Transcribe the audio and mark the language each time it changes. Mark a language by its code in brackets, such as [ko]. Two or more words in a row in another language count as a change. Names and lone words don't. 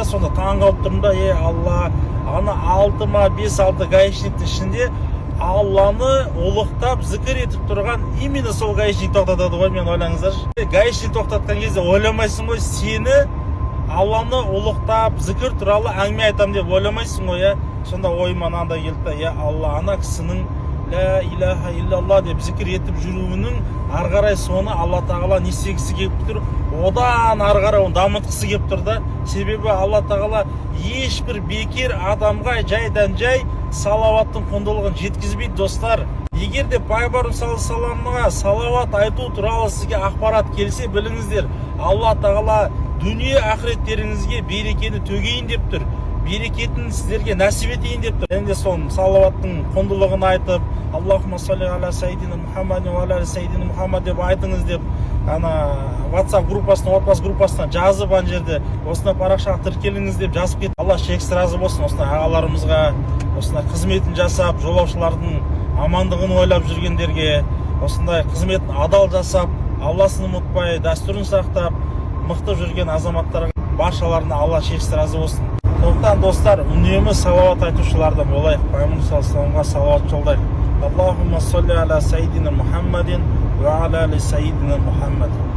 [kk] Сонда таң қалып тұрмын да, Алла, ана 5-6 гаишниктің ішінде Алланы ұлықтап, зікір етіп тұрған именно сол гаишник тоқтатады ғой, мен ойлаңыздаршы. Гаишник тоқтатқан кезде ойламайсың ғой, сені Алланы ұлықтап, зікір туралы әңгіме айтам деп ойламайсың ғой, сонда ойыма мынандай келді, Алла, ана кісінің [ar] لا إله إلا الله [kk] деп зікір етіп жүруінің ары қарай соны Алла тағала не істегісі келіп тұр, одан ары қарай оны дамытқысы келіп тұр да. Себебі Алла тағала ешбір бекер адамға жайдан жай салауаттың құндылығын жеткізбейді, достар. Егер де пайғамбарымыз [ar] صلى الله عليه [kk] салауат айту туралы сізге ақпарат келсе, біліңіздер, Алла тағала дүние ақыреттеріңізге берекені төгейін деп тұр, берекетін сіздерге нәсіп етейін деп тұр. Енді сол салауаттың құндылығын айтып, [ar] اللهم صل على سيدنا محمد وعلى سيدنا محمد [kk] деп айтыңыз деп, ана WhatsApp группасына, отбасы группасына жазып, ана жерде осындай парақшаға тіркеліңіз деп жазып кетті. Алла шексіз разы болсын осындай ағаларымызға, осындай қызметін жасап, жолаушылардың амандығын ойлап жүргендерге, осындай қызметін адал жасап, Алласын ұмытпай, дәстүрін сақтап, мықты жүрген азаматтарға баршаларына Алла шексіз разы болсын. Сондықтан достар, үнемі салауат айтушылардан болайық, пайғамбарымыз [ar] صلى الله عليه [kk] салауат жолдайық. [ar] اللهم صل على سيدنا محمد وعلى سيدنا محمد.